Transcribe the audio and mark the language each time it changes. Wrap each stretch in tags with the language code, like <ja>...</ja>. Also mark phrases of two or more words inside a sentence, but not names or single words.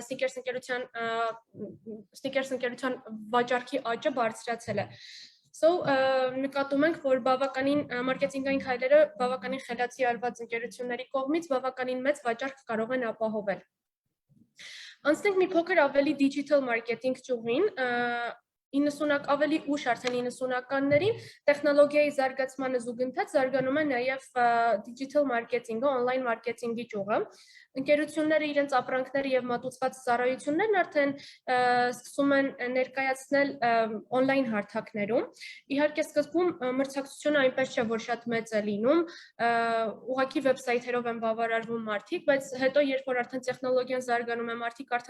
<hy>Snickers ընկերության վաճառքի աճը բարձրացել է։ Նկատում ենք, որ բավականին մարքեթինգային քայլերը բավականին խելացի արված ընկերությունների կողմից բավականին մեծ վաճառք կարող են ապահովել։ Անցնենք մի փոքր ավելի</hy> <en>digital marketing</en> <hy>ճյուղին, ավելի ուշ արդեն 90-ականներին տեխնոլոգիայի զարգացմանը զուգընթաց զարգանում է նաև</hy> <en>digital marketing-</en> <hy>ը,</hy> <en>online marketing-</en> <hy>ի ճյուղը։ Ընկերությունները իրենց ապրանքները եւ մատուցված ծառայություններն արդեն սկսում են ներկայացնել on-line հարթակներում։ Իհարկե սկզբում մրցակցությունը այնպես չէ, որ շատ մեծ է լինում, ուղղակի վեբսայթերով են բավարարվում մարդիկ, բայց հետո երբ որ արդեն տեխնոլոգիան զարգանում է, մարդիկ արդեն</hy>